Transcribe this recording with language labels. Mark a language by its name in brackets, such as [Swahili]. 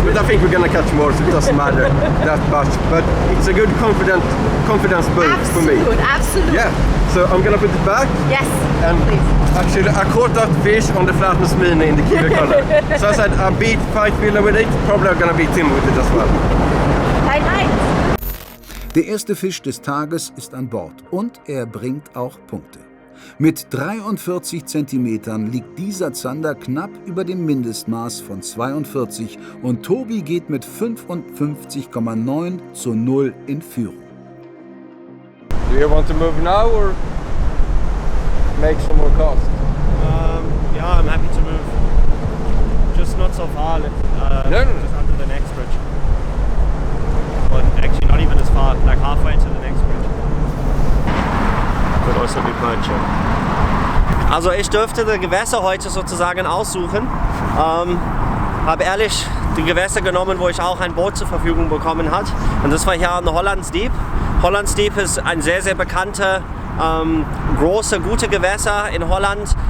[English] But I think we're gonna catch more, so it doesn't matter that much. But it's a good confidence boost for me. Absolute. Yeah. So I'm gonna put it back. Yes. And Please. actually, I caught that fish on the flatness mini in the kiwi color. So I said I beat Fight Villa with it. Probably I'm gonna beat him with it as well. Tight lines. [German] Der erste Fisch des Tages ist an Bord und er bringt auch Punkte. Mit 43 Zentimetern liegt dieser Zander knapp über dem Mindestmaß von 42 und Tobi geht mit 55,9 zu 0 in Führung. [English] Do you want to move now or make some more cast? Yeah, I'm happy to move. Just not so far. No. Just under the next bridge. But actually not even as far, like halfway to the next bridge. Could also be perch. [German] Also ich dürfte die Gewässer heute sozusagen aussuchen. Habe ehrlich die Gewässer genommen, wo ich auch ein Boot zur Verfügung bekommen habe. Und das war hier an Hollands Diep. Hollands Diep ist ein sehr, sehr bekannter, große, gute Gewässer in Holland.